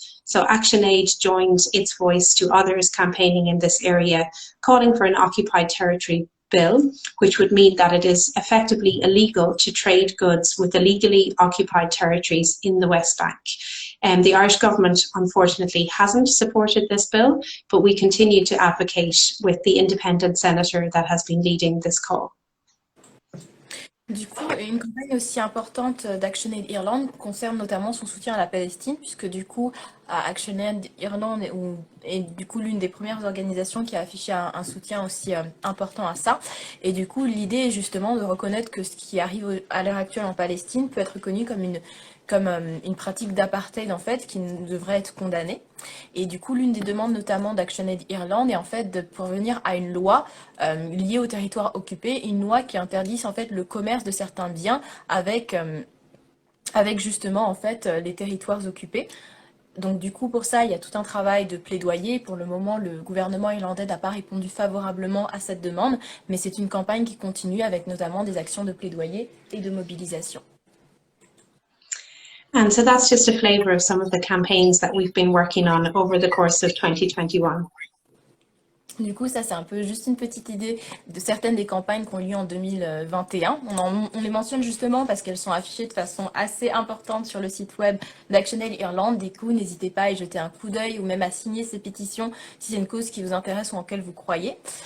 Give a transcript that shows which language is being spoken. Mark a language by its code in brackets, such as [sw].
[en] So ActionAid joined its voice to others campaigning in this area, calling for an occupied territory bill, which would mean that it is effectively illegal to trade goods with illegally occupied territories in the West Bank. The Irish government, unfortunately, hasn't supported this bill, but we continue to advocate with the independent senator that has been leading this call. [fr] Du coup, une campagne aussi importante d'ActionAid Irlande concerne notamment son soutien à la Palestine, puisque du coup, ActionAid Irlande est du coup l'une des premières organisations qui a affiché un soutien aussi important à ça. Et du coup, l'idée est justement de reconnaître que ce qui arrive à l'heure actuelle en Palestine peut être reconnu comme une pratique d'apartheid en fait qui devrait être condamnée. Et du coup, l'une des demandes notamment d'ActionAid Irlande est en fait de parvenir à une loi liée au territoire occupé, une loi qui interdise en fait le commerce de certains biens avec justement en fait les territoires occupés. Donc du coup, pour ça, il y a tout un travail de plaidoyer. Pour le moment, le gouvernement irlandais n'a pas répondu favorablement à cette demande, mais c'est une campagne qui continue avec notamment des actions de plaidoyer et de mobilisation. [en] And so that's just a flavour of some of the campaigns that we've been working on over the course of 2021. [fr] Du coup, ça, c'est un peu juste une petite idée de certaines des campagnes qui ont lieu en 2021. On les mentionne justement parce qu'elles sont affichées de façon assez importante sur le site web d'ActionAid Irlande. Du coup, n'hésitez pas à y jeter un coup d'œil ou même à signer ces pétitions si c'est une cause qui vous intéresse ou en laquelle vous croyez.